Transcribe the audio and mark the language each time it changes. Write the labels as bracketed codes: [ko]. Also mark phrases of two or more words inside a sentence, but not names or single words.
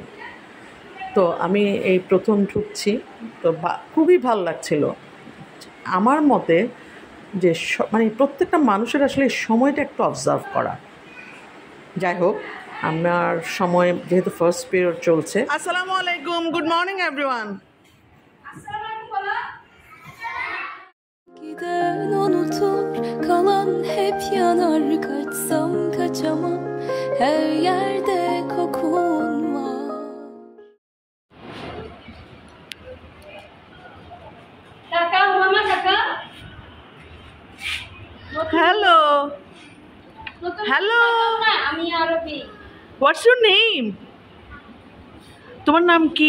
[bn] তো আমি এই প্রথম ঢুকছি, তো খুবই ভালো লাগছিল। আমার মতে যে মানে প্রত্যেকটা মানুষের আসলে সময়টা একটু অবজার্ভ করা। যাই হোক, আমার সময় যেহেতু [en] first period [bn] চলছে। আসসালামু আলাইকুম, [en] good morning everyone. [tr] Giden unutur, kalan hep yanar. Kaçsam kaçamam, her yerde kokun var. [bn] কাকা, মামা কাকা। হ্যালো হ্যালো, আমি আরবি। [en] what's your name? [bn] তোমার নাম কি?